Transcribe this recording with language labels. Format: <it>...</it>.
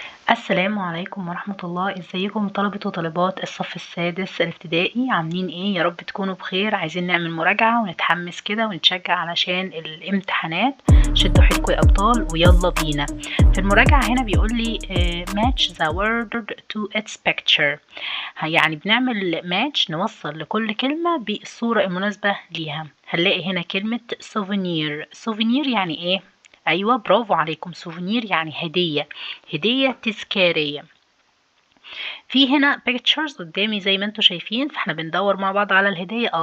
<ar>السلام عليكم ورحمة الله. ازيكم طلبة وطالبات الصف السادس الابتدائي؟ عاملين ايه؟ يا رب تكونوا بخير. عايزين نعمل مراجعة ونتحمس كده ونتشجع علشان الامتحانات. شدوا حيلكم يا ابطال ويلا بينا. في المراجعة هنا بيقول لي</ar> <en>match the word to its picture.</en> <ar>يعني بنعمل ماتش، نوصل لكل كلمة بالصورة المناسبة ليها. هنلاقي هنا كلمة souvenir. souvenir يعني ايه؟ ايوه برافو عليكم، سوفينير يعني هدية، هدية تذكارية. في هنا pictures قدامي زي ما انتوا شايفين، فاحنا بندور مع بعض على الهدية.</ar>